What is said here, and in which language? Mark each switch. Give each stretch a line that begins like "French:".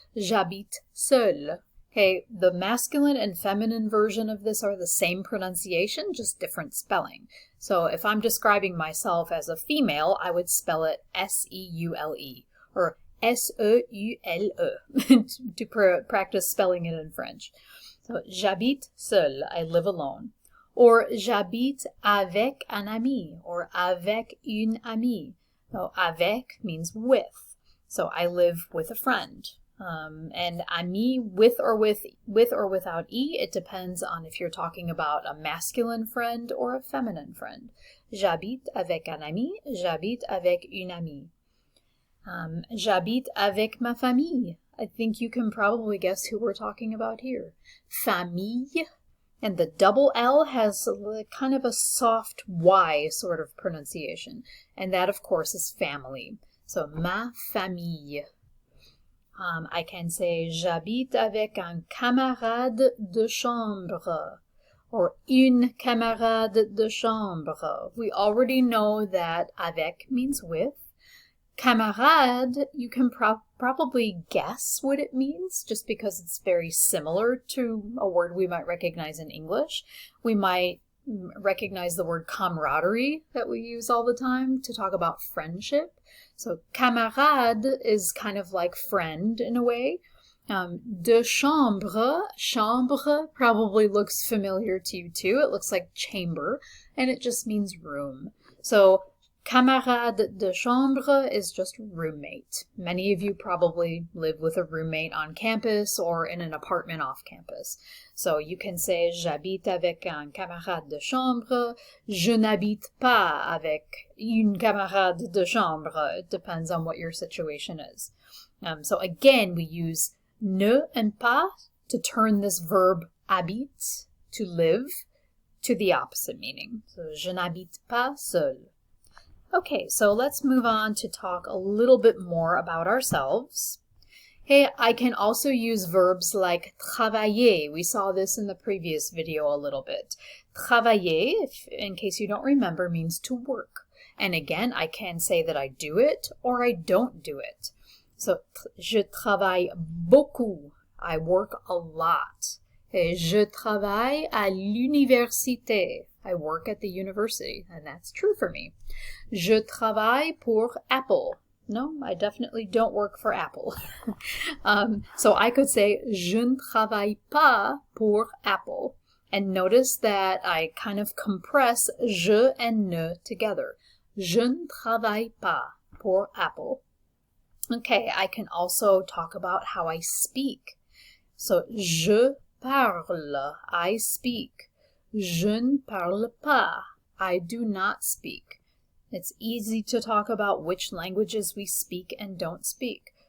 English: J'habite seul. Okay, the masculine and feminine version of this are the same pronunciation, just different spelling. So if I'm describing myself as a female, I would spell it S-E-U-L-E or S-E-U-L-E to practice spelling it in French. So j'habite seul, I live alone.
French: Or j'habite avec un ami or avec une amie.
English: So avec means with. So I live with a friend. And ami with or without E, it depends on if you're talking about a masculine friend or a feminine friend.
French: J'habite avec un ami, j'habite avec une amie. J'habite avec ma famille.
English: I think you can probably guess who we're talking about here. Famille. And the double L has kind of a soft Y sort of pronunciation. And that, of course, is family.
French: So, ma famille. I can say, j'habite avec un camarade de chambre. Or une camarade de chambre.
English: We already know that avec means with. Camarade, you can probably guess what it means just because it's very similar to a word we might recognize in English. We might recognize the word camaraderie that we use all the time to talk about friendship. So camarade is kind of like friend in a way. De chambre probably looks familiar to you too. It looks like chamber, and it just means room. So camarade de chambre is just roommate. Many of you probably live with a roommate on campus or in an apartment off campus.
French: So you can say, j'habite avec un camarade de chambre. Je n'habite pas avec une camarade de chambre.
English: It depends on what your situation is. So again, we use ne and pas to turn this verb habite, to live, to the opposite meaning. So je n'habite pas seul. Okay, so let's move on to talk a little bit more about ourselves. Hey, I can also use verbs like travailler. We saw this in the previous video a little bit. Travailler, in case you don't remember, means to work. And again, I can say that I do it or I don't do it. So, je travaille beaucoup. I work a lot.
French: Je travaille à l'université.
English: I work at the university, and that's true for me.
French: Je travaille pour Apple.
English: No, I definitely don't work for Apple.
French: So I could say, je ne travaille pas pour Apple.
English: And notice that I kind of compress je and ne together.
French: Je ne travaille pas pour Apple.
English: Okay, I can also talk about how I speak. So, je parle, I speak.
French: Je ne parle pas, I do not speak.
English: It's easy to talk about which languages we speak and don't speak.